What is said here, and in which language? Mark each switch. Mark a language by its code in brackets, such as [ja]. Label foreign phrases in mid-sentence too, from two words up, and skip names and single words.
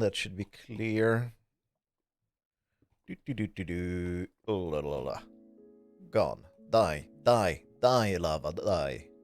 [en] That should be clear. Oh, la la la. Gone. Die. Die. Die, lava. Die.